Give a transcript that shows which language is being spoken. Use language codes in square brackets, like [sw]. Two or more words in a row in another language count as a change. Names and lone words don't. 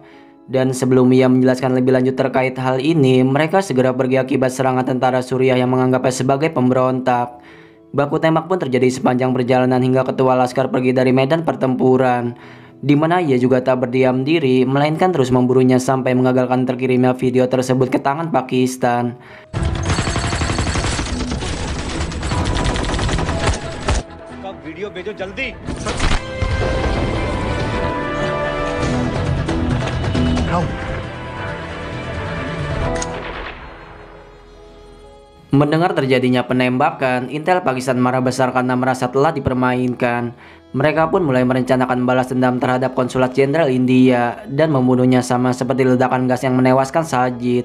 [id] Dan sebelum ia menjelaskan lebih lanjut terkait hal ini, mereka segera pergi akibat serangan tentara Suriah yang menganggapnya sebagai pemberontak. Baku tembak pun terjadi sepanjang perjalanan hingga ketua Laskar pergi dari medan pertempuran, di mana ia juga tak berdiam diri, melainkan terus memburunya sampai mengagalkan terkirimnya video tersebut ke tangan Pakistan. [hi] वीडियो भेजो जल्दी। [id] Mendengar terjadinya penembakan, intel Pakistan marah besar karena merasa telah dipermainkan. Mereka pun mulai merencanakan balas dendam terhadap konsulat jenderal India dan membunuhnya sama seperti ledakan gas yang menewaskan Sajid.